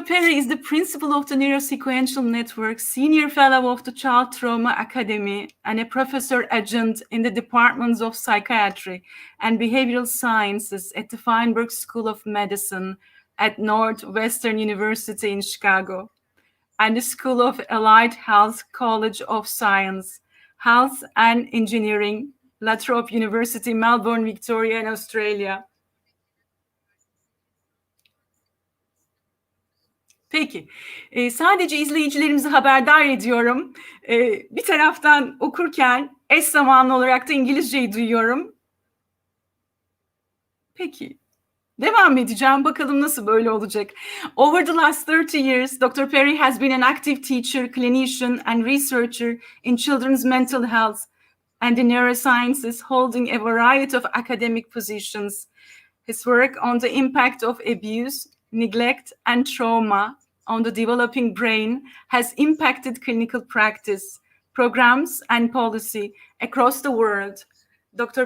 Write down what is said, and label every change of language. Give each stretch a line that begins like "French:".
English: Perry is the principal of the Neurosequential Network, senior fellow of the Child Trauma Academy, and a professor adjunct in the departments of psychiatry and behavioral sciences at the Feinberg School of Medicine at Northwestern University in Chicago, and the School of Allied Health College of Science, Health and Engineering, La Trobe University, Melbourne, Victoria, in Australia.
Turkish: Peki, sadece izleyicilerimizi haberdar ediyorum. Bir taraftan okurken eş zamanlı olarak da İngilizceyi duyuyorum. Peki. Devam edeceğim. Bakalım nasıl böyle olacak.
English: Over the last 30 years, Dr. Perry has been an active teacher, clinician, and researcher in children's mental health and the neurosciences, holding a variety of academic positions. His work on the impact of abuse, neglect, and trauma on the developing brain has impacted clinical practice, programs, and policy across the world. Dr.